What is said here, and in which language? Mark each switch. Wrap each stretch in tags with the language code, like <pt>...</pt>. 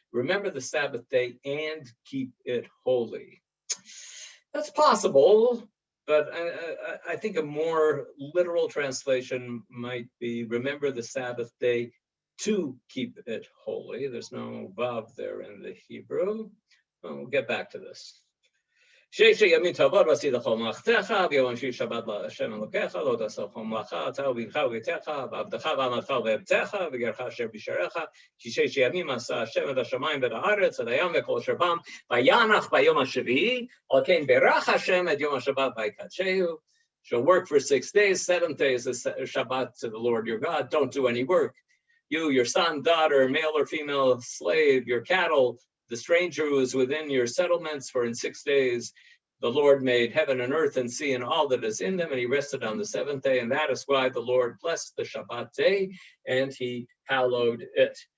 <en>Remember the Sabbath day and keep it holy. That's possible, but I think a more literal translation might be remember the Sabbath day to keep it holy. There's no vav there in the Hebrew. We'll get back to this.</en> <he>ששת ימים תעבוד ועשית כל מלאכתך, ביום השביעי שבת להשם אלוקיך, לא תעשה כל מלאכה, אתה וביתך וביתך, ועבדך ועמתך ועבדך, וגרך אשר בשעריך, כי 6 ימים עשה השם את השמיים ואת הארץ, את הים וכל אשר בם, וינח ביום השביעי, על כן ברך השם את יום השבת ויקדשהו.</he> <en>Shall work for 6 days, 7th day is a Shabbat to the Lord your God. Don't do any work. You, your son, daughter, male or female, slave, your cattle, the stranger who is within your settlements, for in 6 days the Lord made heaven and earth and sea and all that is in them, and he rested on the 7th day, and that is why the Lord blessed the Shabbat day, and he hallowed it.</en>